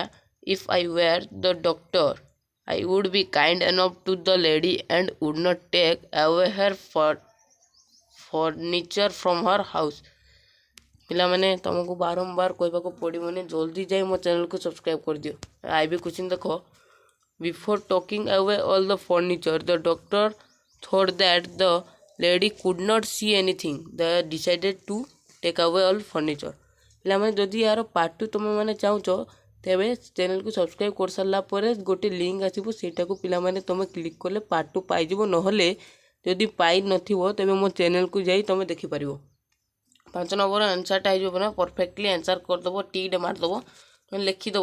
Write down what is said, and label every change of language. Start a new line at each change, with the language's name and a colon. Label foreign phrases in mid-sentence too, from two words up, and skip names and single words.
English: If I were the doctor I would be kind enough to the lady and would not take away her furniture from her house.
Odia: ପିଲାମାନେ ତୁମକୁ ବାରମ୍ବାର କହିବାକୁ ପଡ଼ିବନି, ଜଲ୍ଦି ଯାଇ ମୋ ଚ୍ୟାନେଲ୍କୁ ସବସ୍କ୍ରାଇବ୍ କରିଦିଅ।
English: I B question ଦେଖ, before taking away all the furniture the doctor thought that the lady could not see anything, they decided to take away all furniture।
Odia: ପିଲାମାନେ ଯଦି ଏହାର ପାର୍ଟ 2 ତୁମେମାନେ ଚାହୁଁଛ ତେବେ ଚ୍ୟାନେଲ୍କୁ ସବସ୍କ୍ରାଇବ୍ କରିସାରିଲା ପରେ ଗୋଟେ ଲିଙ୍କ୍ ଆସିବ, ସେଇଟାକୁ ପିଲାମାନେ ତୁମେ କ୍ଲିକ୍ କଲେ ପାର୍ଟ 2 ପାଇଯିବ। ନହେଲେ ଯଦି ପାଇନଥିବ ତେବେ ମୋ ଚ୍ୟାନେଲ୍କୁ ଯାଇ ତୁମେ ଦେଖିପାରିବ। 5 ନମ୍ବର ଆନ୍ସର୍ଟା ହେଇଯିବ ନା, ପରଫେକ୍ଟଲି ଆନ୍ସର୍ କରିଦେବ, ଟିକ୍ଟେ ମାରିଦେବ, ଲେଖିଦେବ।